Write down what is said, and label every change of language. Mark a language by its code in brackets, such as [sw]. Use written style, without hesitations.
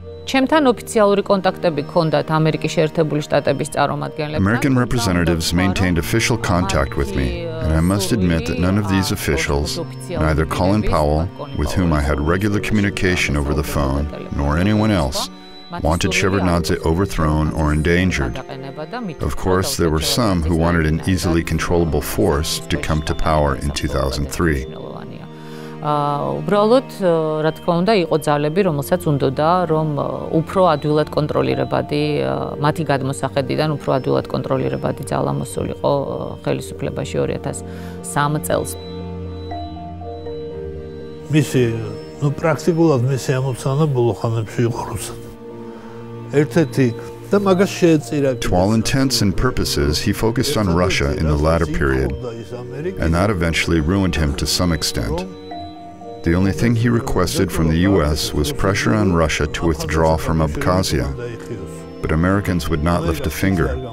[ka] ჩემთან ოფიციალური კონტაქტები ჰქონდათ ამერიკის შეერთებული შტატების წარმომადგენლებთან. [en] American representatives maintained official contact with me, and I must admit that none of these officials, neither Colin Powell, with whom I had regular communication over the phone, nor anyone else, wanted Shevardnadze overthrown or endangered. Of course, there were some who wanted an easily controllable force to come to power in 2003. [ka] უბრალოდ რა თქმა უნდა იყო ძალები, რომელსაც უნდოდა რომ უფრო ადვილად კონტროლირებადი მათი გადმოსახედიდან უფრო ადვილად კონტროლირებადი ძალა მოსულიყო ხელისუფლებაში 2003 წელს. მისი პრაქტიკულად მისი ამოცანა ბოლო ხანებში იყო რუსად. ერთ-ერთი და მაგას შეეწირა. [en] To all intents and purposes, he focused on Russia in the latter period, and that eventually ruined him to some extent. The only thing he requested from the US was pressure on Russia to withdraw from Abkhazia, but Americans would not lift a finger.